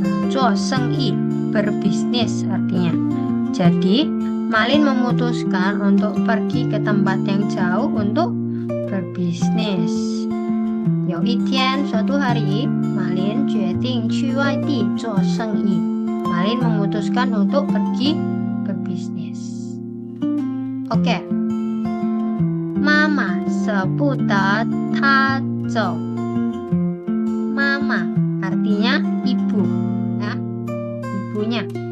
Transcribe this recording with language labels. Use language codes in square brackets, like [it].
[id] 做生意 berbisnis artinya. Jadi Malin memutuskan untuk pergi ke tempat yang jauh untuk berbisnis. [zh] 有一天 suatu hari Malin 决定去外地做生意. [id] Malin memutuskan untuk pergi berbisnis. [zh] Oke. 妈妈舍不得他走. [id] Mama artinya ibu ya, ibunya.